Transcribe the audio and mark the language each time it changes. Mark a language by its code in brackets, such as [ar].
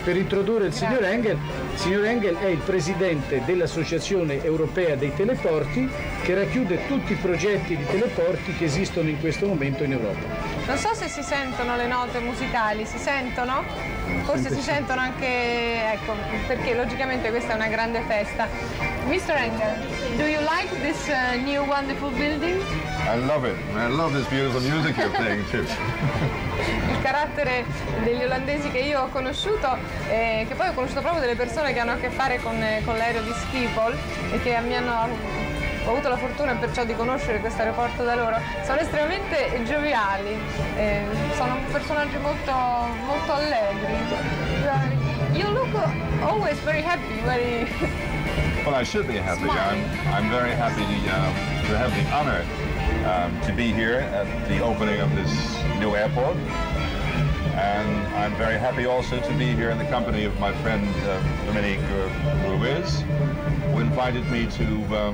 [it] Per introdurre il signor Engel, è il presidente dell'Associazione Europea dei Teleporti, che racchiude tutti i progetti di teleporti che esistono in questo momento in Europa. Non so se si sentono le note musicali, si sentono? Forse si sentono anche, ecco, perché logicamente questa è una grande festa. [en] Mr. Engel, do you like this new wonderful building? I love it. I love this beautiful music you're playing too. [it] Il carattere degli olandesi che io ho conosciuto, che poi ho conosciuto proprio delle persone che hanno a che fare con l'aereo di Schiphol e che mi hanno... Ho avuto la fortuna perciò di conoscere questo aeroporto da loro. Sono estremamente gioviali, sono personaggi molto, molto allegri. [en] You look always very happy, very... Well, I should be happy. I'm very happy to have the honor to be here at the opening of this new airport. And I'm very happy also to be here in the company of my friend Dominique Ruiz, who invited me to...